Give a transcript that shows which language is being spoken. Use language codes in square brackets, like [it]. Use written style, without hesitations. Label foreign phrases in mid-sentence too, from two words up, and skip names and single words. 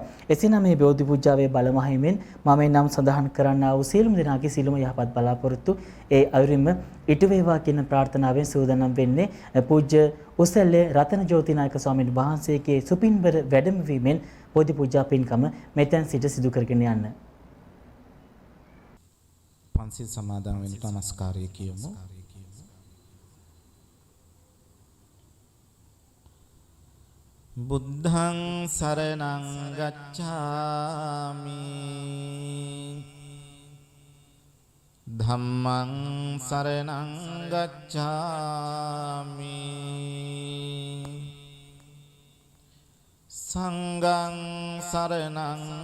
[si] එසේනම් මේ බෝධි පූජාවේ බලමහිමෙන් මම නම් සඳහන් කරන්නා වූ සියලුම දෙනාගේ සියලුම යහපත් බලාපොරොත්තු ඒ අයුරින්ම ඉටු වේවා කියන ප්‍රාර්ථනාවෙන් සූදානම් වෙන්නේ පූජ්‍ය උසැල්ලේ රතන ජෝතිනායක ස්වාමීන් වහන්සේගේ සුපින්බර වැඩමවීමෙන් බෝධි පූජා පින්කම මෙතෙන් සිට සිදු කරගෙන යන්න. පන්සිල් සමාදන් වෙන්න නමස්කාරය කියමු. [pi] බුද්ධං සරණං ගච්ඡාමි ධම්මං සරණං ගච්ඡාමි සංඝං සරණං